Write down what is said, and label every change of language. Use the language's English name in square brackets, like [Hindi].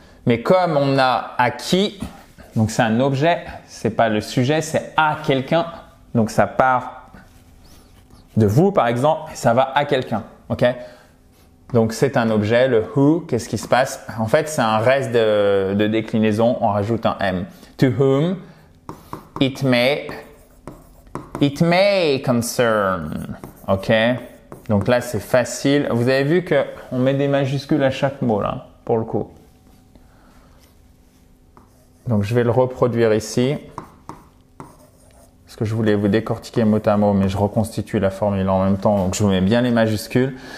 [French] Mais comme on a acquis, donc c'est un objet, c'est pas le sujet, c'est à quelqu'un. Donc, ça part de vous, par exemple, et ça va à quelqu'un, ok? Donc, c'est un objet, le who, qu'est-ce qui se passe? En fait, c'est un reste de déclinaison, on rajoute un M. [English] To whom it may concern, ok? [French] Donc là, c'est facile. Vous avez vu qu'on met des majuscules à chaque mot, là, pour le coup. Donc, je vais le reproduire ici. Parce que je voulais vous décortiquer mot à mot, mais je reconstitue la formule en même temps, donc je vous mets bien les majuscules.